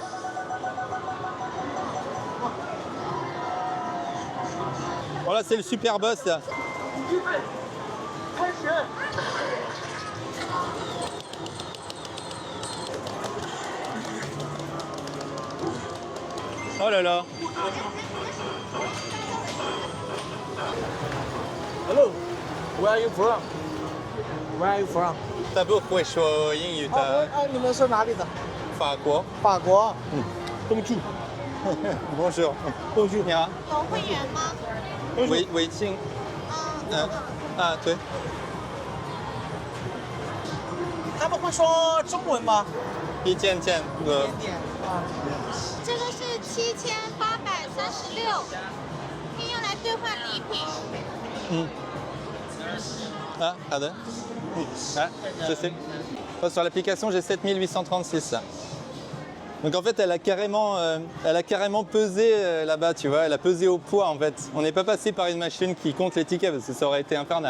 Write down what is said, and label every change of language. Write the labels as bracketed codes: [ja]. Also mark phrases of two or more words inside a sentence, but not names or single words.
[fr] Voilà, c'est le super boss là. Oh là là. [en] Hello, where are you from? Where are you from? [zh] 他不会说英语的。你们是哪里的？法国。法国。东区。 Bonjour。东区。你好。有会员吗？微信。对。他们会说中文吗？一件件的。这个是7836，可以用来兑换礼品。 [fr] Ah, pardon. Ah, je sais. Oh, sur l'application, j'ai 7836 là. Donc en fait, elle a carrément pesé là-bas, tu vois. Elle a pesé au poids en fait. On n'est pas passé par une machine qui compte les tickets parce que ça aurait été infernal.